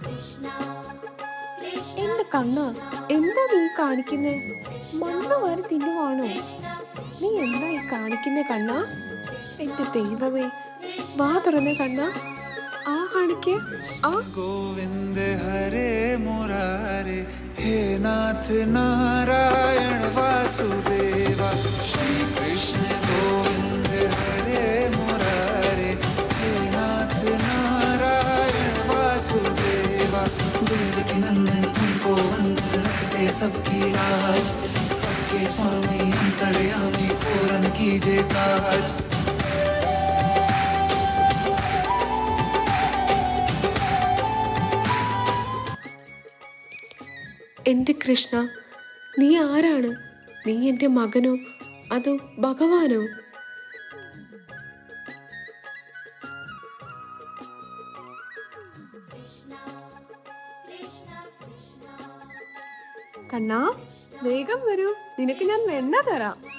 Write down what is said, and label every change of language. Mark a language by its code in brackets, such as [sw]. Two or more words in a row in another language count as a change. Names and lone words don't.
[ml] എന്റെ കണ്ണ, എന്താ നീ കാണിക്കുന്നേ? മണ്ണ് വാരി തിന്നുവാണോ? നീ എന്താ ഈ കാണിക്കുന്നേ കണ്ണ? എന്റെ ദൈവമേ, വാ തുറന്നേ കണ്ണ. ആ കാണിക്കേ. ആ [hi] गोविंद हरे मुरारे हे नाथ नारायण वासुदेवा श्री कृष्ण गोविंद हरे मुरारे हे नाथ नारायण वासुदेवा देवकी नंदन तुमको वंदन रखते सबकी लाज सबके स्वामी अंतर्यामी पूर्ण कीजिए काज [ml] എൻ്റെ കൃഷ്ണ, നീ ആരാണ്? നീ എൻ്റെ മകനോ അതോ ഭഗവാനോ? കണ്ണാ, വേഗം വരൂ, നിനക്ക് ഞാൻ വെണ്ണ തരാം.